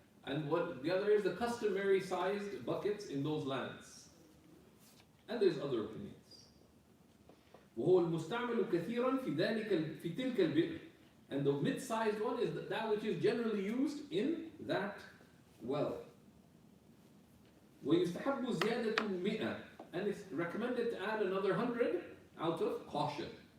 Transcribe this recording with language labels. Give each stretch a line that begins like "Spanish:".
English: And what the other is the customary sized buckets in those lands. And there's other opinions.
Arabic: وهو المستعمل كثيرا في تلك البئر.
English: And the mid-sized one is that which is generally used in that well.
Arabic: ويستحب زيادة 100.
English: And it's recommended to add another 100 out of caution.